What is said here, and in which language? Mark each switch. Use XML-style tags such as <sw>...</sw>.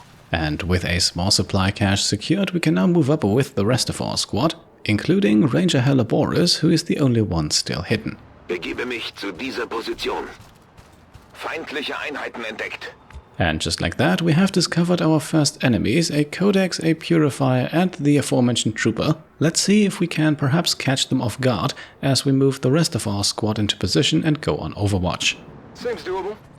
<en>And with a small supply cache secured, we can now move up with the rest of our squad, including Ranger Helleboris, who is the only one still hidden.</en> <de>Begebe mich zu dieser Position. Feindliche Einheiten entdeckt.</de> <en>And just like that, we have discovered our first enemies, a Codex, a Purifier, and the aforementioned Trooper. Let's see if we can perhaps catch them off guard as we move the rest of our squad into position and go on Overwatch. Seems doable.</en>